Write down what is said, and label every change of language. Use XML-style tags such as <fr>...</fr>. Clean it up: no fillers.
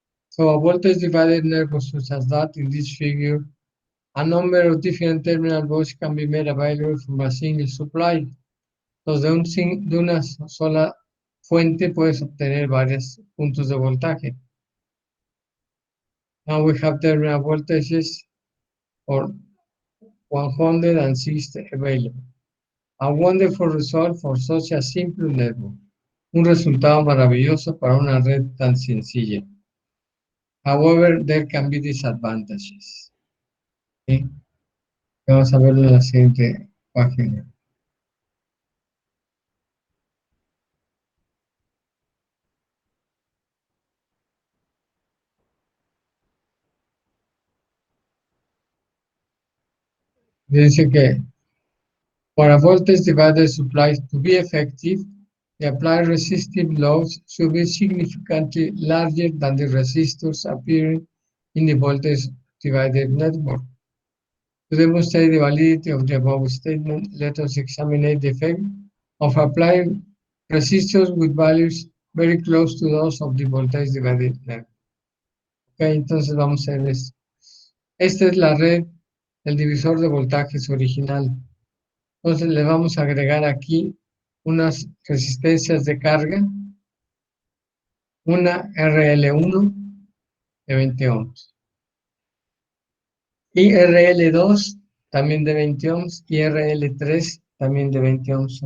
<en>So a voltage divided network such as that in this figure, a number of different terminal boxes can be made available from a single supply.</en> <es>Entonces, de una sola fuente puedes obtener varios puntos de voltaje.</es> <en>Now we have terminal voltages for 160 available. A wonderful result for such a simple network.</en> <es>Un resultado maravilloso para una red tan sencilla.</es> <en>However, there can be disadvantages.</en> <es>¿Sí? Vamos a verlo en la siguiente página. Dice que</es> <en>for a voltage divider supply to be effective, the applied resistive loads should be significantly larger than the resistors appearing in the voltage divider network. To demonstrate the validity of the above statement, let us examine the effect of applying resistors with values very close to those of the voltage divider network.</en> <es>Ok, entonces vamos a ver esto. Esta es la red, el divisor de voltajes original. Entonces le vamos a agregar aquí unas resistencias de carga, una RL1 de 20 ohms y RL2 también de 20 ohms y RL3 también de 20 ohms.</es>